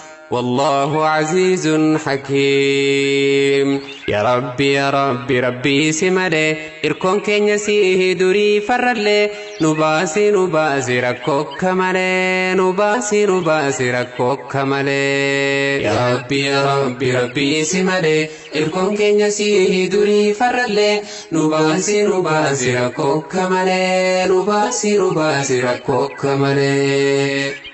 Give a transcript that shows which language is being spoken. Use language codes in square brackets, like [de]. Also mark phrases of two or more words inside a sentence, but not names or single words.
[ar] والله عزيز حكيم. يا ربي، يا ربي، ربي [om] si malee, irkoon keenya si durii farrallee, nu baasi, nu baasi, rakkoo akka malee, nu baasi, nu baasi, rakkoo akka malee. [ar] يا ربي، يا ربي، ربي [om] si malee, irkoon keenya si durii farrallee, nu baasi, nu baasi, rakkoo akka malee, nu baasi, nu baasi, rakkoo akka malee.